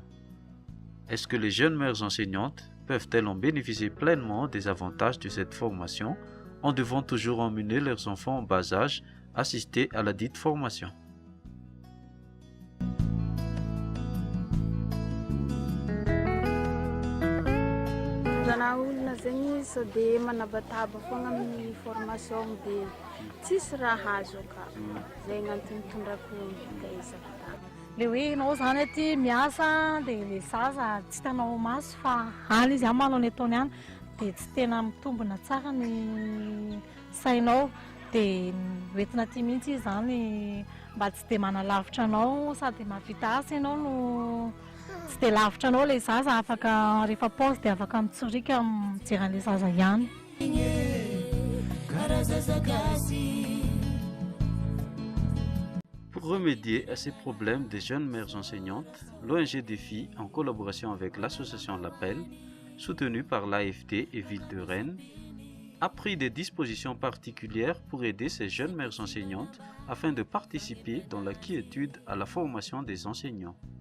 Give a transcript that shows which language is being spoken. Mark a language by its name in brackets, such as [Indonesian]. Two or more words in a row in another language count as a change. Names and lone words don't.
[French] est-ce que les jeunes mères enseignantes peuvent-elles en bénéficier pleinement des avantages de cette formation en devant toujours emmener leurs enfants en bas âge assister à la dite formation? [Malagasy] Olona zegny sao dia manabataba foana amin'ny formation dia tsisy raha azo ka. Zay antony tondrako mikaizaka tany. Le hoe ianao zany aty miasa dia le zaza tsy hitanao maso fa any izy manao ny ataony ihany dia tsy tena mitombona tsara ny sainao dia hoentina aty mihitsy izy zany mba tsy dia manalavitra anao sady mahavita asa ianao no tsy dia lavitra anao le zaza afaka rehefa paozy dia afaka mitsorika mijery an'le zaza ihany. [French] Pour remédier à ces problèmes des jeunes mères enseignantes, l'ONG Défi, en collaboration avec l'association L'Appel, soutenue par l'AFD et Ville de Rennes, a pris des dispositions particulières pour aider ces jeunes mères enseignantes afin de participer dans la quiétude à la formation des enseignants.